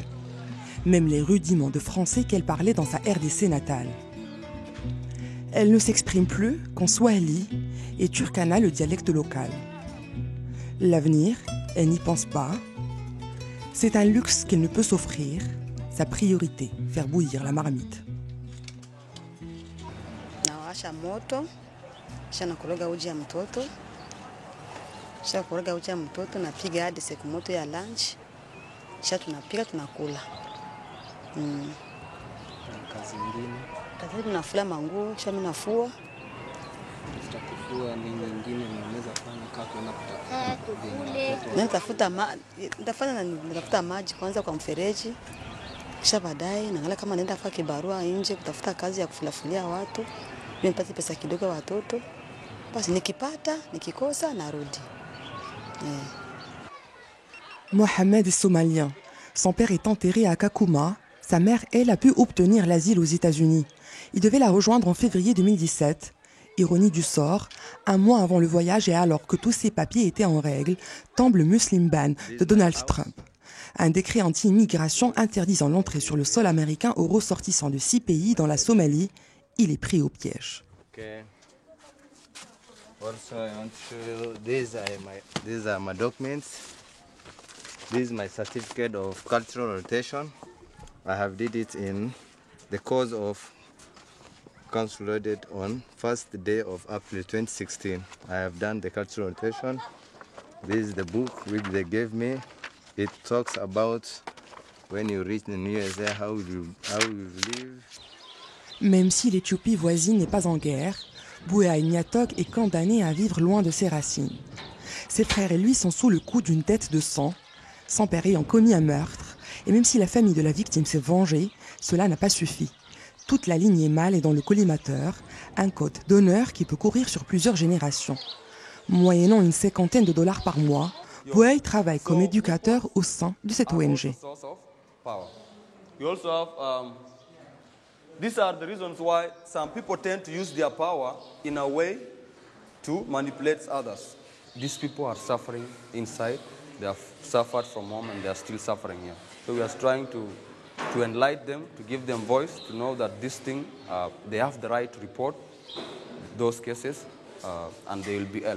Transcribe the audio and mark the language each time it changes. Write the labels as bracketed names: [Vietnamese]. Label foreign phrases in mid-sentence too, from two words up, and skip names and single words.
[French] Même les rudiments de français qu'elle parlait dans sa RDC natale. Elle ne s'exprime plus qu'en swahili et turkana, le dialecte local. L'avenir, elle n'y pense pas. C'est un luxe qu'elle ne peut s'offrir. Sa priorité, faire bouillir la marmite. [Swahili] Nawasha moto, kisha nakoroga uji ya mtoto. Kisha koroga uji ya mtoto napiga hadi siku moto ya lunch. Kisha tunapika tunakula. Kazi nyingine. Kazi tunafua manguo, kisha mimi nafua. Kufua ni nyingine unaweza fanya kama natafuta maji kwanza kwa mfereji. Kisha baadaye naangalia kama naenda kwa kibarua nje kutafuta kazi ya kufulafulia watu. Mimi nipate pesa kidogo watoto. Basi nikipata, nikikosa narudi. [French] Mohamed est somalien. Son père est enterré à Kakuma. Sa mère, elle, a pu obtenir l'asile aux États-Unis. Il devait la rejoindre en février 2017. Ironie du sort, un mois avant le voyage et alors que tous ses papiers étaient en règle, tombe le Muslim Ban de Donald Trump. Un décret anti-immigration interdisant l'entrée sur le sol américain aux ressortissants de 6 pays dans la Somalie. Il est pris au piège. [English] Okay. Also, I want to show you, these are my documents. This is my certificate of cultural rotation. I have did it in the course of consolidated on first day of April 2016. I have done the cultural rotation. This is the book which they gave me. It talks about when you reach in USA, how you live. [French] Même si l'Éthiopie voisine n'est pas en guerre, Bouaï Niatok est condamné à vivre loin de ses racines. Ses frères et lui sont sous le coup d'une dette de sang, son père ayant commis un meurtre, et même si la famille de la victime s'est vengée, cela n'a pas suffi. Toute la lignée mâle est dans le collimateur, un code d'honneur qui peut courir sur plusieurs générations. Moyennant une $50 par mois, Buey travaille comme éducateur au sein de cette ONG. [English] These are the reasons why some people tend to use their power in a way to manipulate others. These people are suffering inside. They have suffered from home and they are still suffering here. So we are trying to enlighten them, to give them voice, to know that this thing, they have the right to report those cases and they will be helped.